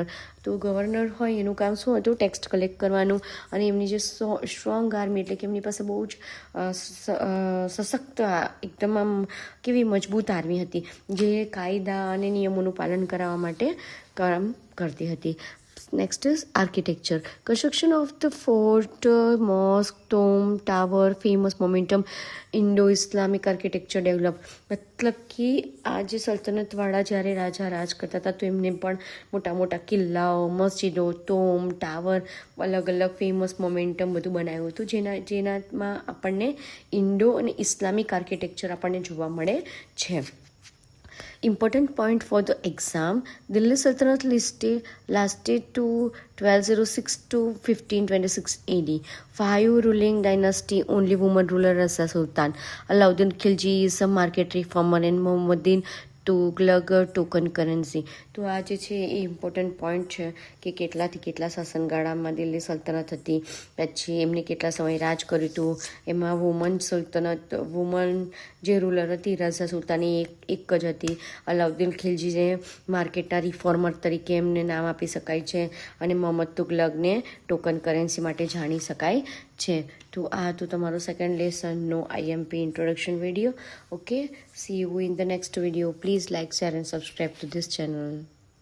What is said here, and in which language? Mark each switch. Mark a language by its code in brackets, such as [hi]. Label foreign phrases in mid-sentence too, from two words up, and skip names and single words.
[gu] તો ગવર્નર હોય એનું કામ શું હતું? [en] tax collect [gu] કરવાનું, અને એમની જે [en] strong army [gu] એટલે કે એમની પાસે બહુ જ સશક્ત એકદમ આમ કેવી મજબૂત આર્મી હતી, જે કાયદા અને નિયમોનું પાલન કરાવવા માટે કામ કરતી હતી. [en] Next is architecture. Construction of the fort, mosque, tomb, tower, famous momentum, Indo-Islamic architecture develop. મતલબ કે આ જે સલ્તનતવાળા જ્યારે રાજા રાજ કરતા હતા તો એમને પણ મોટા મોટા કિલ્લાઓ, મસ્જિદો, તોમ, ટાવર, અલગ અલગ famous momentum બધું બનાવ્યું હતું, જેનામાં આપણને ઇન્ડો અને Islamic architecture આપણને જોવા મળે છે. Important point for the exam: Delhi Sultanate lasted to 1206 to 1526 AD. 5 ruling dynasty, only woman ruler as a sultan. Alauddin Khilji is a market reformer, and Muhammadin તુગલક token currency. [gu] તો આ જે છે એ [en] important point [gu] છે કે કેટલાથી કેટલા શાસનગાળામાં દિલ્હી સલ્તનત હતી, પછી એમને કેટલા સમય રાજ કર્યું હતું. એમાં વુમન જે રૂલર હતી રાજા સુલતાની એક જ હતી. અલાઉદ્દીન ખિલજી જે માર્કેટના રિફોર્મર તરીકે એમને નામ આપી શકાય છે, અને મોહમ્મદ તુગલકને [en] token currency [gu] માટે જાણી શકાય છે. તો આ તો તમારો [en] second lesson IMP introduction video. Okay, see you in the next video. પ્લીઝ like, share and subscribe to this channel.